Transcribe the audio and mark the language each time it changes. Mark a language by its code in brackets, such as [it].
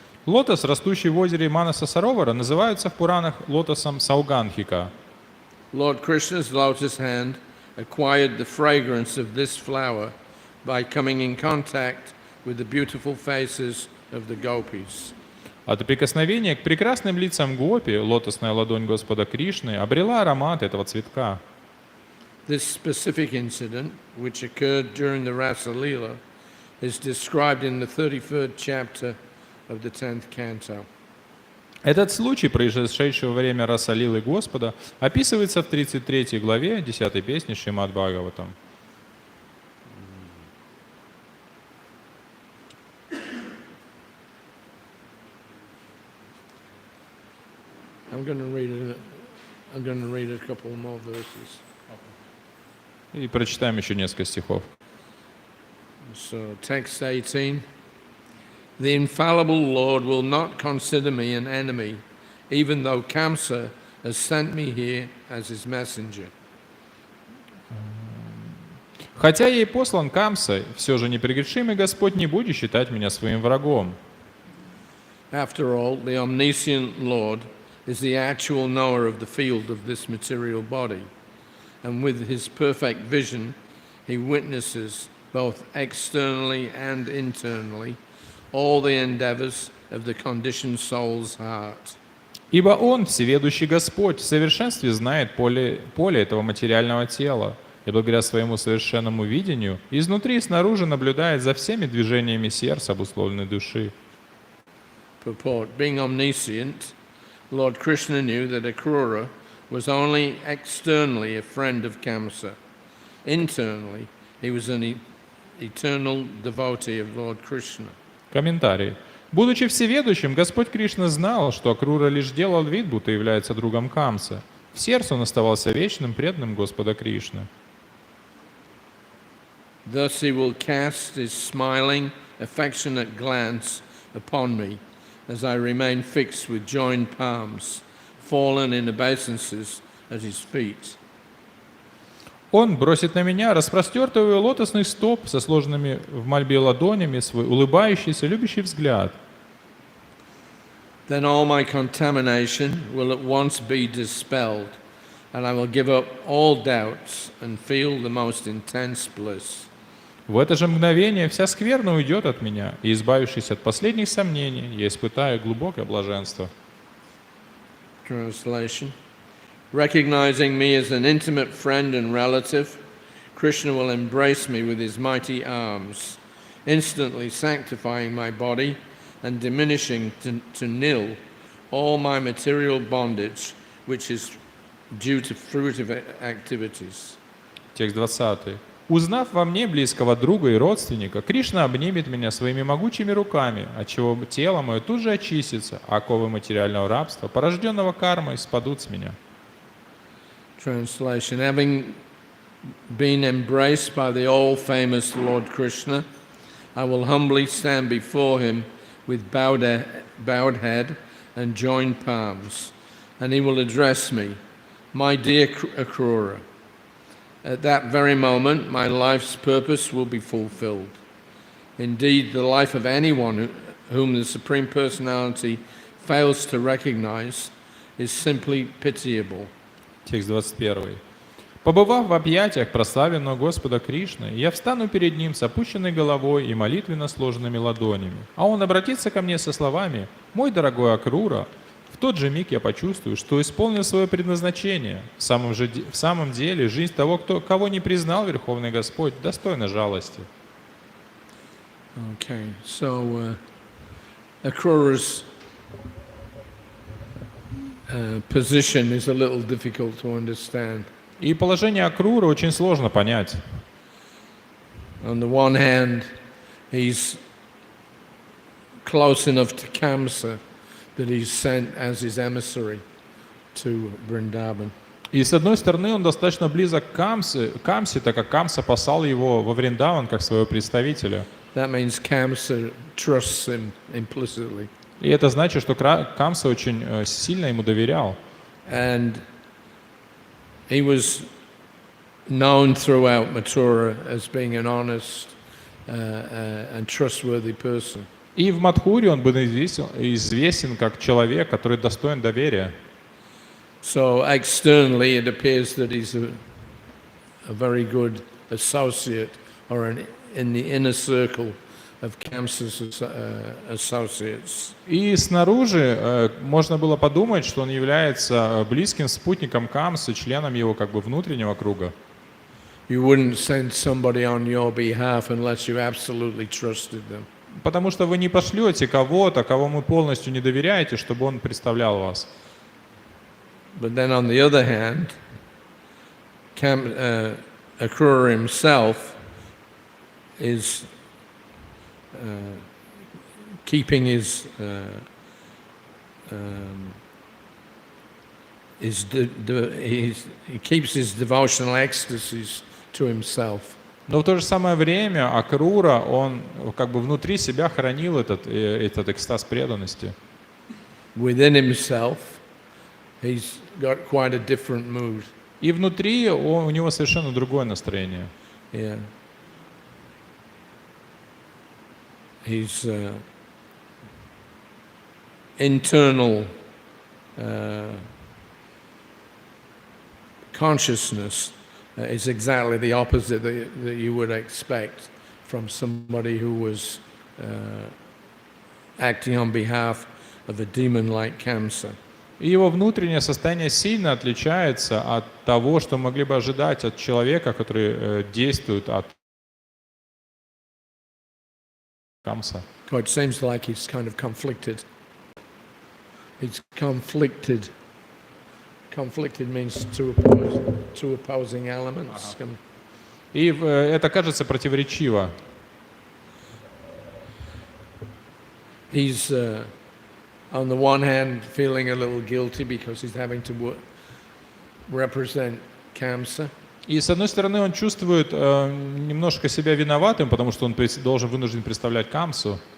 [ru] Лотос, растущий в озере Манаса Саровара, называется в Пуранах лотосом Саугандхика. [en] Lord Krishna's lotus hand acquired the fragrance of this flower by coming in contact with the beautiful faces of the gopis. [ru] От прикосновения к прекрасным лицам гопи лотосная ладонь Господа Кришны обрела аромат этого цветка. [en] This specific incident, which occurred during the Rasa Leela, is described in the 33rd chapter of the 10th canto. [ru] Этот случай, произошедший во время Раса-лилы Господа, описывается в 33 главе 10 песни Шримад Бхагаватам. [en] I'm going to read a couple more verses. [ru] И прочитаем еще несколько стихов. [en] So, text 18. The infallible Lord will not consider me an enemy, even though Kamsa has sent me here as his messenger. Хотя я и послан Камсой, все же непрегрешимый Господь не будет считать меня своим врагом. After all, the omniscient Lord is the actual knower of the field of this material body, and with his perfect vision, he witnesses both externally and internally all the endeavors of the conditioned soul's heart. Ибо Он, всеведущий Господь, в совершенстве знает поле этого материального тела, и благодаря своему совершенному видению изнутри и снаружи наблюдает за всеми движениями сердца обусловленной души. Purport. Being omniscient, Lord Krishna knew that Akrura was only externally a friend of Kamsa. Internally, he was an eternal devotee of Lord Krishna. [ru] Комментарий. Будучи всеведущим, Господь Кришна знал, что Акрура лишь делал вид, будто является другом Камса. В сердце он оставался вечным преданным Господа Кришны. [en] Thus he will cast his smiling, affectionate glance upon me as I remain fixed with joined palms, fallen in obeisances at his feet. [ru] Он бросит на меня распростертый лотосный стоп со сложенными в мольбе ладонями свой улыбающийся, любящий взгляд. [en] Then all my contamination will at once be dispelled, and I will give up all doubts and feel the most intense bliss. [ru] В это же мгновение вся скверна уйдет от меня, и, избавившись от последних сомнений, я испытаю глубокое блаженство. [en] Translation. Recognizing me as an intimate friend and relative, Krishna will embrace me with his mighty arms, instantly sanctifying my body and diminishing to nil all my material bondage, which is due to fruitive activities. [ru] Текст 20. «Узнав во мне близкого друга и родственника, Кришна обнимет меня своими могучими руками, отчего тело мое тут же очистится, а оковы материального рабства, порожденного кармой, спадут с меня». [en] Translation: Having been embraced by the all-famous Lord Krishna, I will humbly stand before him with bowed head and joined palms, and he will address me, "My dear Akrura." At that very moment, my life's purpose will be fulfilled. Indeed, the life of anyone whom the Supreme Personality fails to recognize is simply pitiable. [ru] Текст 21. «Побывав в объятиях прославленного Господа Кришны, я встану перед Ним с опущенной головой и молитвенно сложенными ладонями, а Он обратится ко мне со словами: «Мой дорогой Акрура». В тот же миг я почувствую, что исполнил свое предназначение. В самом деле, жизнь того, кого не признал Верховный Господь, достойна жалости». [en] Okay, so Akrura's position is a little difficult to understand. [ru] И положение Акруры очень сложно понять. [en] On the one hand, he's close enough to Kamsa that he's sent as his emissary to Vrindavan. [ru] И с одной стороны, он достаточно близок к Камсе, так как Камса послал его во Вриндаван как своего представителя. [en] That means Kamsa trusts him implicitly. [ru] И это значит, что Камса очень сильно ему доверял. [en] And he was known throughout Mathura as being an honest and trustworthy person. [ru] И в Мадхуре он был известен как человек, который достоин доверия. [en] So externally it appears that he's a very good associate or in the inner circle of Kamsa's associates. [ru] И снаружи можно было подумать, что он является близким спутником Камсы, членом его как бы внутреннего круга. [en] You wouldn't send somebody on your behalf unless you absolutely trusted them. [ru] Потому что вы не пошлете кого-то, кого вы полностью не доверяете, чтобы он представлял вас. [en] But then on the other hand, Akrura himself is keeping he keeps his devotional ecstasies to himself. [ru] Но в то же самое время Акрура, он как бы внутри себя хранил этот экстаз преданности. [en] Within himself, he's got quite a different mood. [ru] И внутри у него совершенно другое настроение. [en] Yeah. His internal consciousness is exactly the opposite that you would expect from somebody who was acting on behalf of a demon like Kamsa. [ru] И его внутреннее состояние сильно отличается от того, что могли бы ожидать от человека, который действует от Камса. [en] It seems like he's kind of conflicted. He's conflicted. Conflicted means two opposing elements. [ru] И это кажется противоречиво. [en] He's on the one hand feeling a little guilty because he's having to represent Kamsa. [ru] И с одной стороны он чувствует немножко себя виноватым, потому что он вынужден представлять Камсу.